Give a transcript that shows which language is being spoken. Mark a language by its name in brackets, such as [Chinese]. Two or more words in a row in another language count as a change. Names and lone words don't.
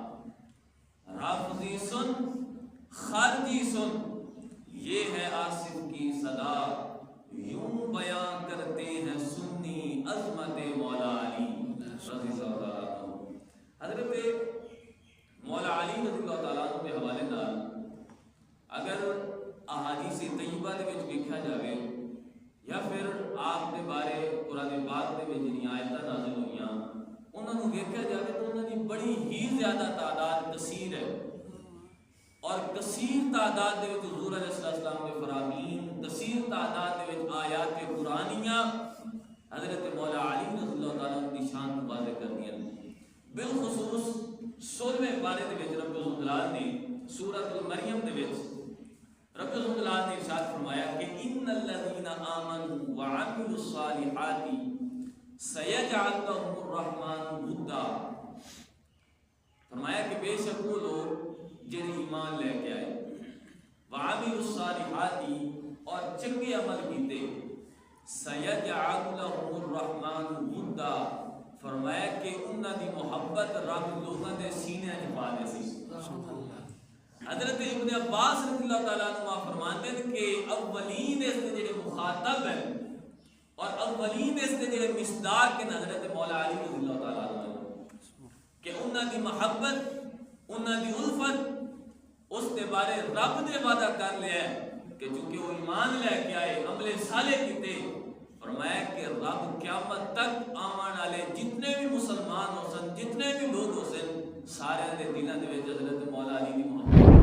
[Urdu] رافضی سن خارجی سن، یہ ہے آصف کی صدا، یوں بیان کرتے ہیں سنی عظمت مولا علی [Arabic] رضی اللہ تعالیٰ عنہ۔ [Punjabi] حضرت مولا علی [Arabic] رضی اللہ تعالیٰ عنہ [Punjabi] کے حوالے نال اگر احادیث طیبہ دے وچ ویکھیا جاوے یا پھر آپ دے بارے قرآن پاک دے وچ جنہاں آیتاں نازل ہوئیاں انہاں نوں ویکھیا جاوے تو انہاں دی بڑی ہی زیادہ تعداد کثیر ہے، اور کثیر تعداد دے وچ حضور [Arabic] علیہ السلام [Punjabi] کے فرامین، کثیر تعداد دے وچ آیات قرآنیاں حضرت مولا علی [Arabic] رضی اللہ تعالیٰ عنہ [Urdu] کی شان کو واضح [Punjabi] کردیاں۔ بالخصوص 16ویں پارے دے وچ [Arabic] رب الجلال [Punjabi] نے سورۃ المریم دے وچ [Arabic] رب الجلال [Punjabi] نے ارشاد فرمایا کہ [Arabic] ان الذین آمنوا وعملوا الصالحات سیجعل لهم الرحمن ودا۔ [Urdu] فرمایا کہ بے شک وہ لوگ جنہیں ایمان لے کے آئے، [Arabic] وعملوا الصالحات [Punjabi] اور چنگے عمل کیتے، [Arabic] سیجعل لهم الرحمن ودا، [Punjabi] فرمایا کہ انہاں دی محبت رب لوگاں دے سینے وچ پا دے سی۔ [Urdu] حضرت ابن عباس [Arabic] رضی اللہ تعالیٰ عنہ [Urdu] فرماتے ہیں کہ اولین اس نے جڑے مخاطب ہیں اور اولین اس نے [Punjabi] جڑے مصداق کے حضرت مولا علی [Arabic] رضی اللہ تعالیٰ عنہ، [Punjabi] کہ انہاں دی محبت، انہاں دی الفت اس کے بارے رب نے وعدہ کر لیا ہے کہ چونکہ وہ ایمان لے کے آئے، عمل صالح کیتے، فرمایا کہ رب قیامت تک آمن والے جتنے بھی مسلمان ہو سن، جتنے بھی لوگ ہو سن، سارے دے دلوں دے وچ حضرت مولا علی دی محبت